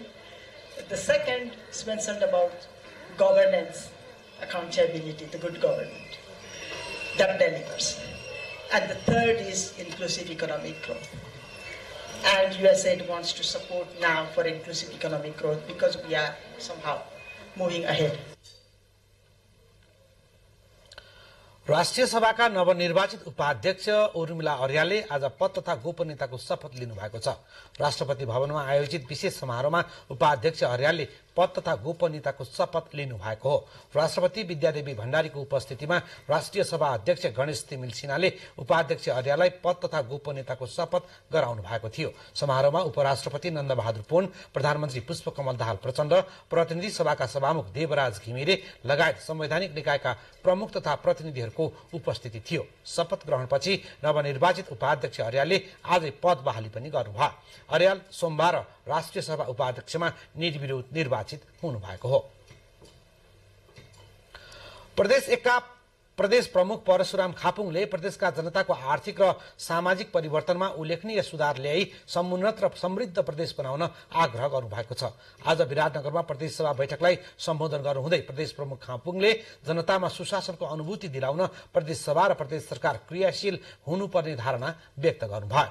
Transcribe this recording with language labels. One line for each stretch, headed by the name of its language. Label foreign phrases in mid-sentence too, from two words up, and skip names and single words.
English: The second is mentioned about governance, accountability, the good government that delivers. And the third is inclusive economic growth. And USAID wants to support now for inclusive economic growth because we are somehow moving ahead.
Nepali: राष्ट्रिय सभाका नवनिर्वाचित उपाध्यक्ष उर्मिला अर्यालले आज पद तथा गोपनीयताको शपथ लिनुभएको छ। राष्ट्रपति भवनमा आयोजित विशेष समारोहमा उपाध्यक्ष अर्यालले पद तथा गोपनीयताको शपथ लिनुभएको हो। राष्ट्रपति विद्यादेवी भण्डारीको उपस्थितिमा राष्ट्रिय सभा अध्यक्ष गणेश तिमिल सिन्हाले उपाध्यक्ष अर्याललाई पद तथा गोपनीयताको शपथ गराउनु भएको थियो। समारोहमा उपराष्ट्रपति नन्दबहादुर पुन, प्रधानमन्त्री पुष्पकमल दाहाल प्रचण्ड, प्रतिनिधि सभाका सभामुख देवराज घिमिरे लगायत संवैधानिक निकायका प्रमुख तथा प्रतिनिधिहरूको उपस्थिति थियो। शपथ ग्रहणपछि नवनिर्वाचित उपाध्यक्ष अर्यालले आजै पद बहाली पनि गर्नुभयो। अर्याल सोमबार राष्ट्रिय सभा उपाध्यक्षमा निर्विरोध निर्वाचित हुनुभएको हो। प्रदेश 1 का प्रदेश प्रमुख परशुराम खापुङले प्रदेशका जनताको आर्थिक र सामाजिक परिवर्तनमा उल्लेखनीय सुधार ल्याई समुन्नत र समृद्ध प्रदेश बनाउन आग्रह गर्नुभएको छ। आज विराटनगरमा प्रदेश सभा बैठकलाई सम्बोधन गर्नुहुँदै प्रदेश प्रमुख खापुङले जनतामा सुशासनको अनुभूति दिलाउन प्रदेश सभा र प्रदेश सरकार क्रियाशील हुनुपर्ने धारणा व्यक्त गर्नुभयो।